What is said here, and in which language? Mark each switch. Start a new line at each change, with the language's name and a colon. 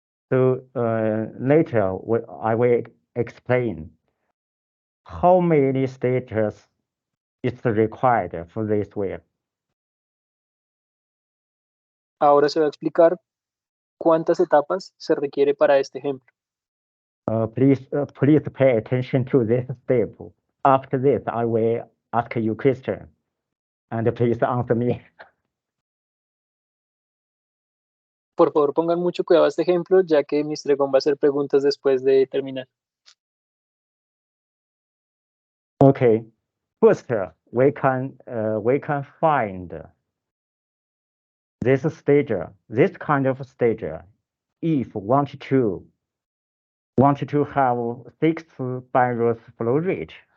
English: So later I will explain how many stages is required for this well.
Spanish: Ahora se va a explicar cuántas etapas se requiere para este ejemplo.
English: Please pay attention to this step. After this, I will ask you question, and please answer me.
Spanish: Por favor, pongan mucho cuidado a este ejemplo, ya que Mr. Gong va a hacer preguntas después de terminar.
English: Okay, first we can find this kind of stage, if want to have 6 spirals flow rate.